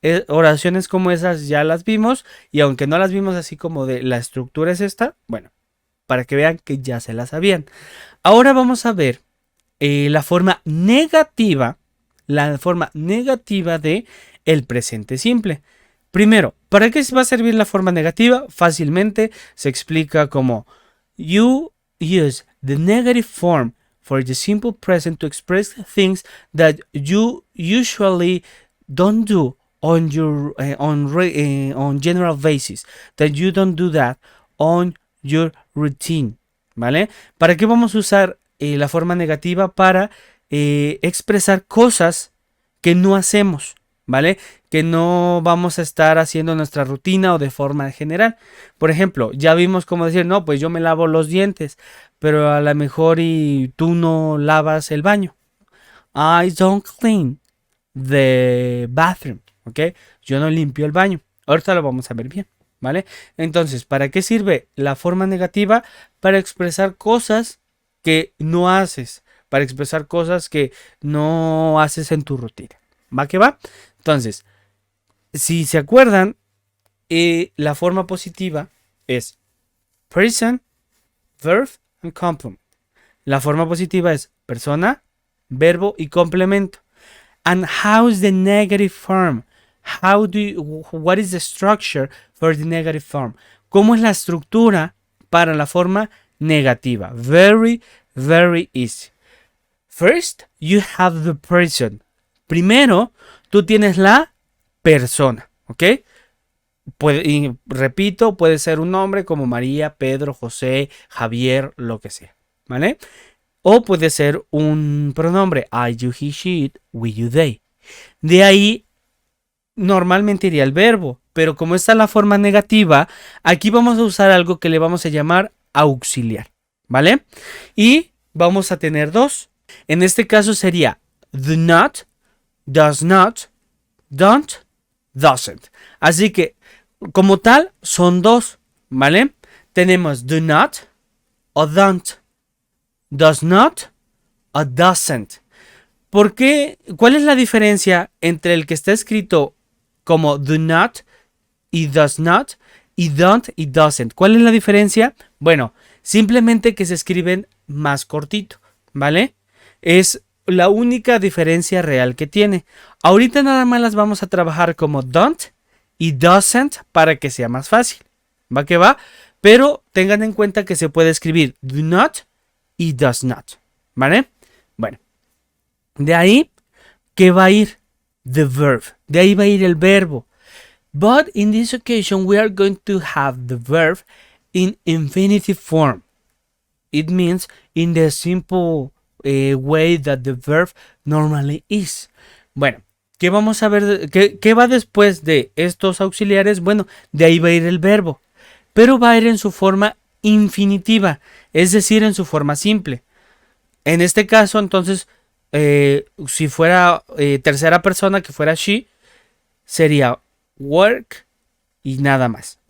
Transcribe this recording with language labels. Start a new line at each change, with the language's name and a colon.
Spanish: Oraciones como esas ya las vimos y aunque no las vimos así como de la estructura es esta, bueno, para que vean que ya se las sabían. Ahora vamos a ver la forma negativa de el presente simple. Primero, ¿para qué va a servir la forma negativa? Fácilmente se explica como
English: you use the negative form for the simple present to express things that you usually don't do on your on general basis, that you don't do that on your routine, ¿vale?
Spanish: ¿Para qué vamos a usar la forma negativa? Para expresar cosas que no hacemos, ¿vale? Que no vamos a estar haciendo nuestra rutina o de forma general. Por ejemplo, ya vimos cómo decir, no, pues yo me lavo los dientes, pero a lo mejor y tú no lavas el baño.
English: I don't clean the bathroom, ¿ok?
Spanish: Yo no limpio el baño. Ahorita lo vamos a ver bien, ¿vale? Entonces, ¿para qué sirve la forma negativa? Para expresar cosas que no haces, para expresar cosas que no haces en tu rutina. ¿Va que va? Entonces, si se acuerdan, la forma positiva es
English: person, verb and complement.
Spanish: La forma positiva es persona, verbo y complemento.
English: And how's the negative form? What is the structure for the negative form? ¿Cómo es la estructura para la forma negativa? Very, very easy. First, you have the person.
Spanish: Primero, tú tienes la persona, ¿ok? Y repito, puede ser un nombre como María, Pedro, José, Javier, lo que sea, ¿vale? O puede ser un pronombre, I, you, he, she, it, we, you, they. De ahí normalmente iría el verbo, pero como está la forma negativa, aquí vamos a usar algo que le vamos a llamar auxiliar, ¿vale? Y vamos a tener dos. En este caso sería do not, does not, don't, doesn't. Así que, como tal, son dos, ¿vale? Tenemos do not o don't, does not o doesn't. ¿Por qué? ¿Cuál es la diferencia entre el que está escrito como do not y does not y don't y doesn't? ¿Cuál es la diferencia? Bueno, simplemente que se escriben más cortito, ¿vale? Es la única diferencia real que tiene. Ahorita nada más las vamos a trabajar como don't y doesn't para que sea más fácil. ¿Va que va? Pero tengan en cuenta que se puede escribir do not y does not, ¿vale? Bueno. De ahí, ¿qué va a ir?
English: The verb.
Spanish: De ahí va a ir el verbo.
English: But in this occasion, we are going to have the verb in infinitive form. It means in the simple way that the verb normally is.
Spanish: Bueno, ¿qué vamos a ver? ¿Qué va después de estos auxiliares? Bueno, de ahí va a ir el verbo. Pero va a ir en su forma infinitiva, es decir, en su forma simple. En este caso, entonces, si fuera tercera persona, que fuera she, sería work y nada más.